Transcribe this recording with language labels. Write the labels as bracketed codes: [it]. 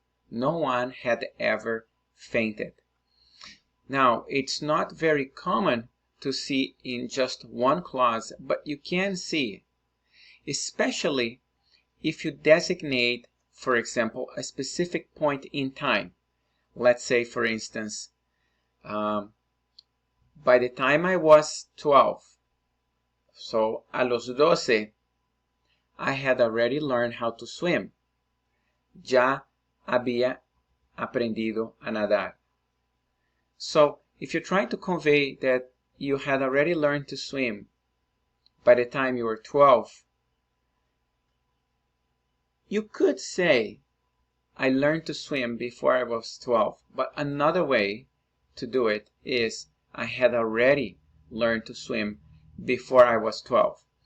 [en] No one had ever fainted. Now, it's not very common to see in just one clause, but you can see, especially if you designate, for example, a specific point in time. Let's say, for instance, by the time I was 12, so [es] a los 12, [en] I had already learned how to swim. [es] Ya había aprendido a nadar. [en] So, if you're trying to convey that you had already learned to swim by the time you were 12, you could say, I learned to swim before I was 12. But another way to do it is, I had already learned to swim before I was 12.